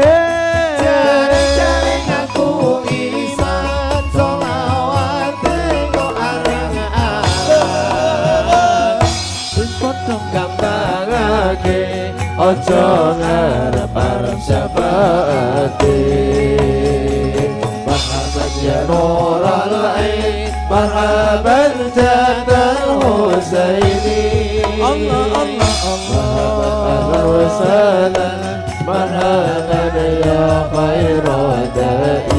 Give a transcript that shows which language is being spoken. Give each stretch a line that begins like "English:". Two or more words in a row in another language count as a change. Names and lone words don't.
Javanese: Cari-cari ngaku iman sholawate kok arang-arang. Yen padha gampangake aja ngarep-arep syafaate.
Arabic: مرحبا يا نور العين مرحبا جد الحسيني مرحبا أهلا وسهلا مرحبا يا خير داعي.